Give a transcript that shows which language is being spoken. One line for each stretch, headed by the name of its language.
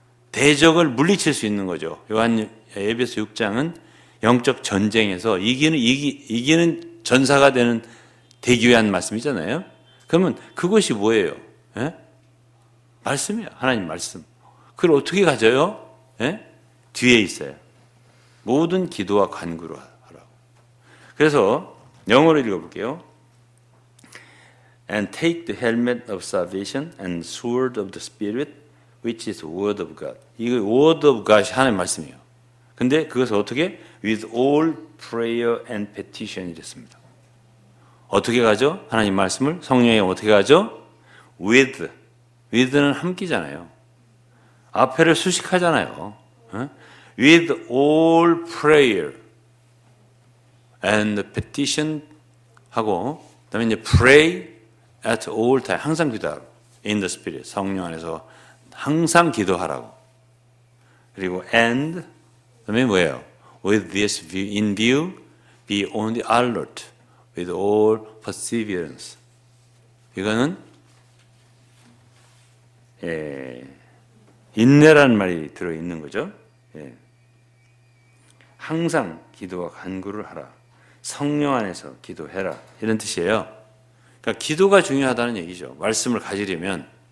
Korean: 대적을 물리칠 수 있는 거죠. 에베소 6장은 영적 전쟁에서 이기는 전사가 되는 되기 위한 말씀이잖아요. 그러면 그것이 뭐예요? 말씀이에요. 하나님 말씀. 그걸 어떻게 가져요? 뒤에 있어요. 모든 기도와 간구로 하라고. 그래서 영어로 읽어볼게요.
English: And take the helmet of salvation and sword of the Spirit, which is the word of God.
Korean: 이거
English: word of God
Korean: 이 하나님의 말씀이에요. 근데 그것을 어떻게?
English: With all prayer and petition
Korean: 이랬습니다. 어떻게 가죠? 하나님 말씀을 성령에 어떻게 가죠? with는 함께잖아요. 앞에를 수식하잖아요.
English: With all prayer and petition
Korean: 하고 그다음에 이제
English: pray at all time
Korean: 항상 기도하라고.
English: In the Spirit
Korean: 성령 안에서 항상 기도하라고. 그리고 and 그다음에 뭐예요?
English: With this view, in view, be on the alert with all perseverance.
Korean: 이거는 인내라는 말이 들어있는 거죠. 항상 기도와 간구를 하라. 성령 안에서 기도해라. 이런 뜻이에요. 그러니까 기도가 중요하다는 얘기죠. 말씀을 가지려면.